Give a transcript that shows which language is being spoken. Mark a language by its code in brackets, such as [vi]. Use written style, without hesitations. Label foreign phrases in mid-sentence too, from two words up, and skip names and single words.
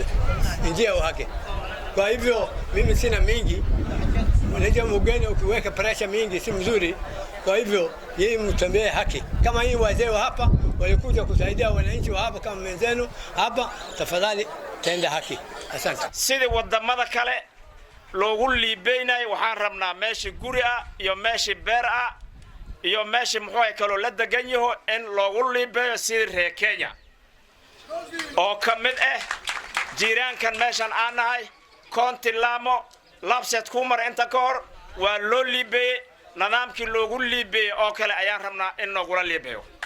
[sw] Njia ya haki. Kwa hivyo mimi sina mingi. Unajua mgeni ukiweka pressure mingi si mzuri. Kwa hivyo yeye mtembee haki. Kama hii wazee wa hapa walikuja kusaidia wananchi wa hapa kama menzenu hapa tafadhali tenda haki. Asante. [so] Sidi wadamada kale loogu liibeynay waxaan rabnaa meeshii guri ah iyo meeshii beer ah iyo meeshii muxuu ay kala la degan yahay in loogu liibeeyo sidii reer Kenya oo kamid jiiraankan meeshan aan nahay County Lamu Lapset kumar inta ka hor waa loo liibeeyay nidaamkii loogu liibeeyay oo kale ayaan rabnaa in loogu liibeeyo